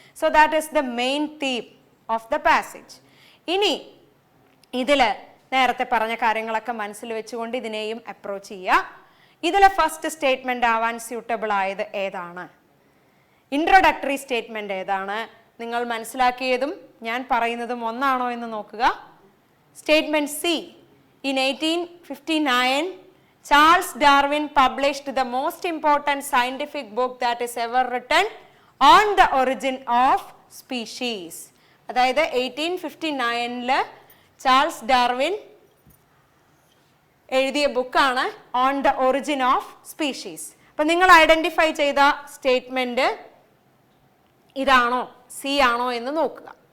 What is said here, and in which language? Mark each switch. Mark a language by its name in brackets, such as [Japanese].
[English] So that is the main theme of the passage. [Malayalam] ഇനി ഇതിൽ നേരത്തെ പറഞ്ഞ കാര്യങ്ങളൊക്കെ മനസ്സിൽ വെച്ചുകൊണ്ട് ഇതിനെയും അപ്രോച്ച് ചെയ്യുക. ഇതിലെ ഫസ്റ്റ് സ്റ്റേറ്റ്മെന്റ് ആവാൻ സ്യൂട്ടബിൾ ആയത് ഏതാണ്? ഇൻട്രൊഡക്ടറി സ്റ്റേറ്റ്മെന്റ് ഏതാണ്? നിങ്ങൾ മനസ്സിലാക്കിയതും ഞാൻ പറയുന്നതും ഒന്നാണോ എന്ന് നോക്കുക. Statement C. [English] In 1859, Charles Darwin published the most important scientific book that is ever written on the origin of species. [Malayalam] അതായത് 1859 ചാൾസ് ഡാർവിൻ എഴുതിയ ബുക്കാണ് on the origin of species. അപ്പം നിങ്ങൾ ഐഡന്റിഫൈ ചെയ്ത സ്റ്റേറ്റ്മെന്റ് ഇതാണോ, സി ആണോ എന്ന് നോക്കുക.